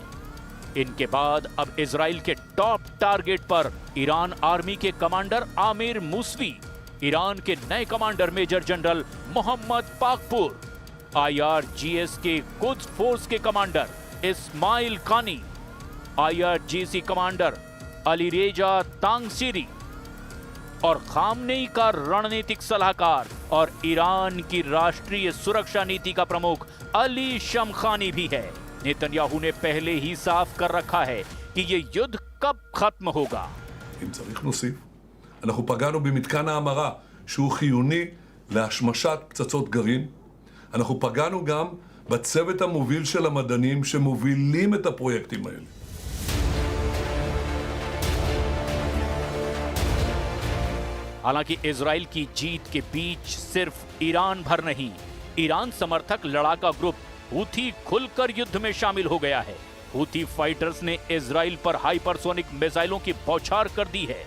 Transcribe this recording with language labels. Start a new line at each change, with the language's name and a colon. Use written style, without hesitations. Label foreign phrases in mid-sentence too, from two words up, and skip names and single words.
Hindi: इनके बाद अब इजराइल के
English: top target
Hindi: पर ईरान आर्मी के कमांडर आमिर मूसवी, ईरान के नए कमांडर मेजर जनरल मोहम्मद पाकपुर, IRGS के कुद्स फोर्स के कमांडर इस्माइल कानी, IRGC कमांडर अलीरेजा तांगसीरी और खामनेई का रणनीतिक सलाहकार और ईरान की राष्ट्रीय सुरक्षा नीति का प्रमुख अली शमखानी भी है। नेतन्याहू ने पहले ही साफ कर रखा है कि ये युद्ध कब खत्म होगा।
Hebrew: אנחנו פגענו במתקן ההמרה שהוא חיוני להשמשת פצצות גרעין. אנחנו פגענו גם בצוות המוביל של המדענים שמובילים את הפרויקטים האלה.
Hindi: हालांकि इजराइल की जीत के बीच सिर्फ ईरान भर नहीं, ईरान समर्थक लड़ाका ग्रुप हूथी खुलकर युद्ध में शामिल हो गया है। हूथी फाइटर्स ने इजराइल पर हाइपरसोनिक मिसाइलों की बौछार कर दी है।